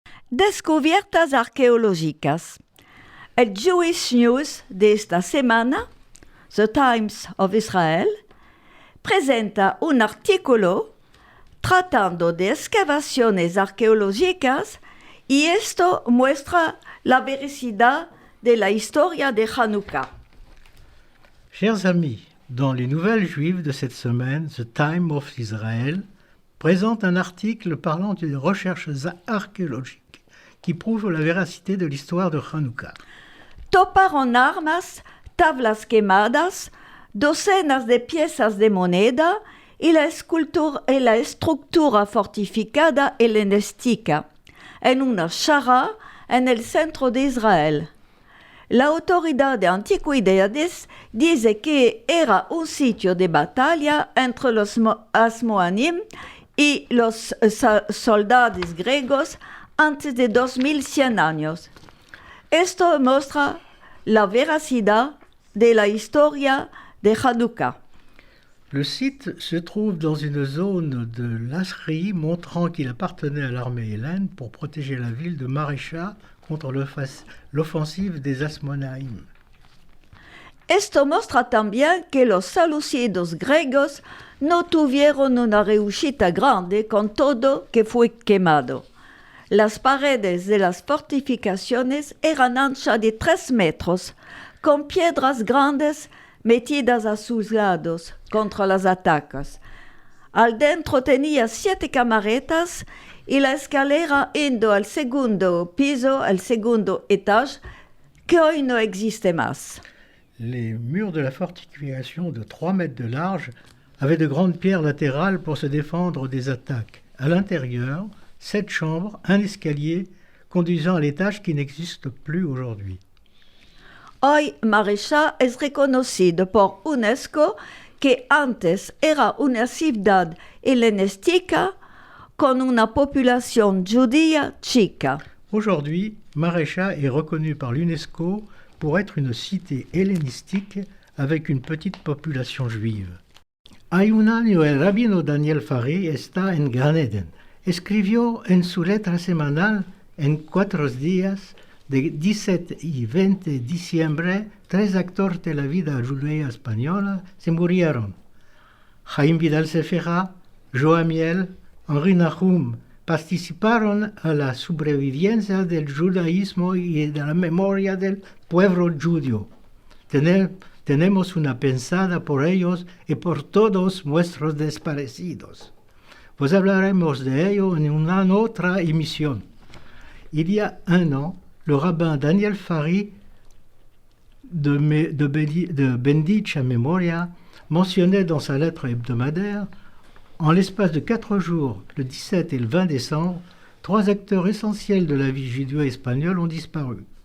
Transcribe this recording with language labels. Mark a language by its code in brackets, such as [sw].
[lad] descubiertas arqueológicas. El Jewish News de esta semana, The Times of Israel, presenta un artículo tratando de excavaciones arqueológicas y esto muestra la veracidad de la historia de Hanouka. [fr] Chers amis, dans les nouvelles juives de cette semaine, The Times of Israel présente un article parlant des recherches archéologiques qui prouvent la véracité de l'histoire de Hanouka. [lad] Toparon armas, tablas quemadas, docenas de piezas de moneda y la estructura fortificada helenística en una shara en el centro de Israel. La Autoridad de Antigüedades dice que era un sitio de batalla entre los Asmoanim y los soldados griegos antes de 2100 años. Esto muestra la veracidad de la historia de Hanouka. [fr] Le site se trouve dans une zone de Lasri montrant qu'il appartenait à l'armée hellène pour protéger la ville de Marécha contre l'offensive des Asmonaïm. [lad] Esto muestra también que los seleucidos griegos no tuvieron una reúna grande con todo que fue quemado. Las paredes de las fortificaciones eran anchas de 3 metros, con piedras grandes metidas a sus lados contra las atacas. Al dentro tenía 7 camaretas y la escalera indo al segundo piso, al segundo étage, que hoy no existe más. [fr] Les murs de la fortification de 3 mètres de large avaient de grandes pierres latérales pour se défendre des attaques. À l'intérieur, 7 chambres, un escalier conduisant à l'étage qui n'existe plus aujourd'hui. [lad] Hoy Marécha es reconocido por UNESCO que antes era una ciudad helenística con una populación judía chica. [fr] Aujourd'hui, Marécha est reconnu par l'UNESCO pour être une cité hellénistique avec une petite population juive. [lad] Hay un año el rabino Daniel Farhi está en Gan Eden. Escribió en su letra semanal en 4 días de 17 y 20 de diciembre 3 actores de la vida judía española se murieron. Chaim Vidal Sefera, Joamiel, Henri Nahum participaron a la sobrevivencia del judaísmo y de la memoria del pueblo judío. Tenemos una pensada por ellos y por todos nuestros desaparecidos. Pues hablaremos de ello en una otra emisión. [fr] Il y a 1 an, le rabbin Daniel Farhi de [lad] Bendicha Memoria [fr] mentionnait dans sa lettre hebdomadaire: en l'espace de 4 jours, le 17 et le 20 décembre, 3 acteurs essentiels de la vie judéo-espagnole ont disparu.